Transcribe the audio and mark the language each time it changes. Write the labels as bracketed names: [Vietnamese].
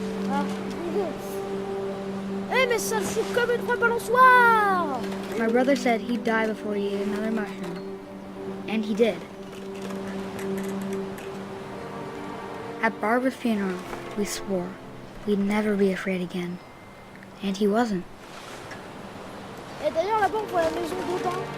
[French] Ah, eh, mais ça joue comme une vraie balançoire! [English] My brother said he'd die before he ate another mushroom. And he did. At Barbara's funeral, we swore we'd never be afraid again. And he wasn't. [French] Et d'ailleurs, là-bas, on voit la maison d'Audin.